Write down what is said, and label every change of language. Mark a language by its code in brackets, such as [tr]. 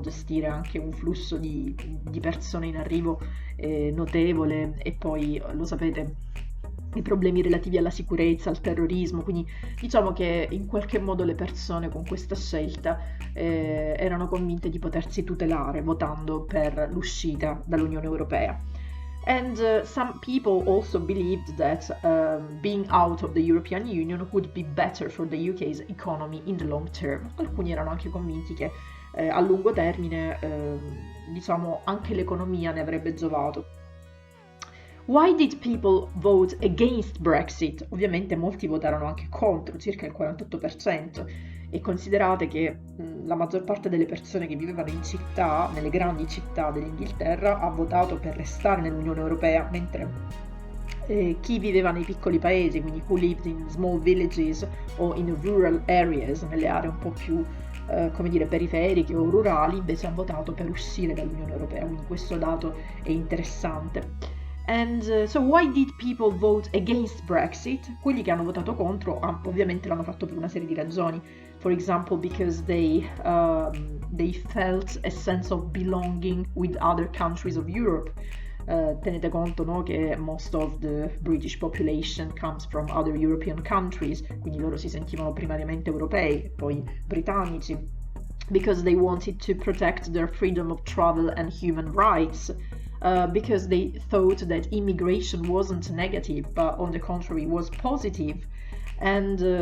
[it] Gestire anche un flusso di persone in arrivo notevole, e poi lo sapete, i problemi relativi alla sicurezza, al terrorismo, quindi diciamo che in qualche modo le persone con questa scelta erano convinte di potersi tutelare votando per l'uscita dall'Unione Europea. [en] And some people also believed that being out of the European Union would be better for the UK's economy in the long term. [it] Alcuni erano anche convinti che a lungo termine, diciamo, anche l'economia ne avrebbe giovato. [en] Why did people vote against Brexit? [it] Ovviamente molti votarono anche contro, circa il 48%, e considerate che la maggior parte delle persone che vivevano in città, nelle grandi città dell'Inghilterra, ha votato per restare nell'Unione Europea, mentre chi viveva nei piccoli paesi, quindi [en] who lived in small villages [it] o in [en] rural areas, [it] nelle aree un po' più come dire, periferiche o rurali, invece ha votato per uscire dall'Unione Europea, quindi questo dato è interessante. [en] And so why did people vote against Brexit? [it] Quelli che hanno votato contro ovviamente l'hanno fatto per una serie di ragioni. [en] For example, because they felt a sense of belonging with other countries of Europe. [it] Tenete conto, no, che [en] most of the British population comes from other European countries, [it] quindi loro si sentivano primariamente europei, poi britannici, [en] because they wanted to protect their freedom of travel and human rights, because they thought that immigration wasn't negative, but on the contrary was positive, and